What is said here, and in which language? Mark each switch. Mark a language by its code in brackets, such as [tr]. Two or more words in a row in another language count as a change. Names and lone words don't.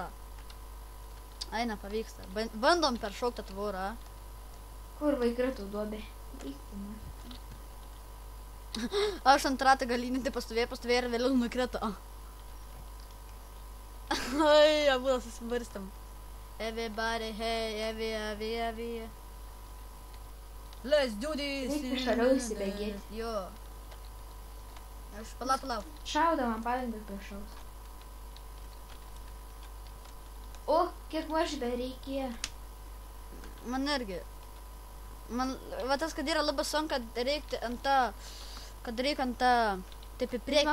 [lt] Ai, nepavyksta. Bandom peršokti tvorą. Kur vaikratų duobė? Aš ant ratą galinį pastovėjau ir vėliau nukrito. Ai, abu susibarstėm. [en] Everybody, hey, every. Let's do this. [lt] Reikia šaliau įsibėgėti. Jo. Aš palauk. Šaudo man padangas priešaus. O, kiek mažai dar reikėjo. Man irgi. Va tas, kad yra labai sunku, kad reikia ant tą, taip į priekį.